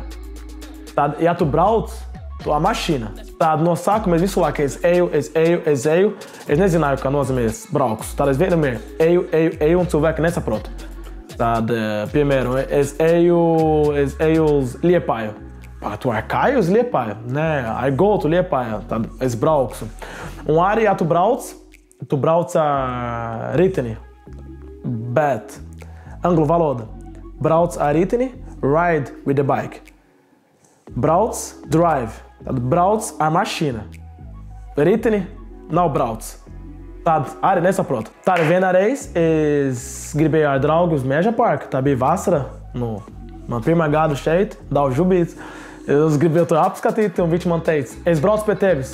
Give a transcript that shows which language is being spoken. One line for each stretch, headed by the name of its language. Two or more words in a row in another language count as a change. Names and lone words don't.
Latvian: Tad, ja tu brauc, tu ar mašīna. Tad no sākuma es visu laiku es eju. Es nezināju, kā nozīmē es braukšu. Tad es vienmēr eju un cilvēki nesaprot. Tad, piemēram, es eju uz Liepāju. Tu ar kāju uz Liepāju? Nē,
English: I go to Liepāju.
Latvian: Tad es braukšu. Un arī, ja tu brauc ar riteni. Bet angļu valoda brauc ar riteni,
English: ride with the bike.
Latvian: Brauc, drive. Tad brauc ar mašīnu. Riteni nav brauc. Tad arī nesaprotu. Tad vienreiz es gribēju ar draugu uz Meža parku. Tā bija vasara. Man pirmā gada šeit, daudz žubīts. Es gribēju to apskatīt un viņš man teica, es braucu pie tevis.